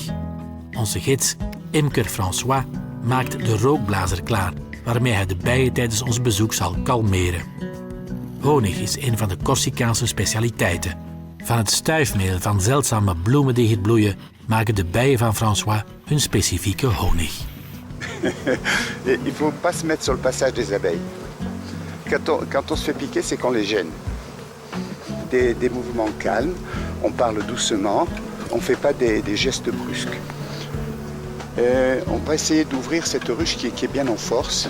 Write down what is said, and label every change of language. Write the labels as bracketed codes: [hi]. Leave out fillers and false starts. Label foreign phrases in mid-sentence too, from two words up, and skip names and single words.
[nl] Onze gids, imker François, maakt de rookblazer klaar, waarmee hij de bijen tijdens ons bezoek zal kalmeren. Honig is een van de Corsicaanse specialiteiten. Van het stuifmeel van zeldzame bloemen die hier bloeien, maken de bijen van François hun specifieke honig. [fr] Il ne faut pas se mettre sur le passage des abeilles. Quand on se fait piquer, c'est qu'on les gêne. Des mouvements calmes, on parle doucement, on ne fait pas des gestes brusques. On va essayer d'ouvrir cette ruche qui est bien en force.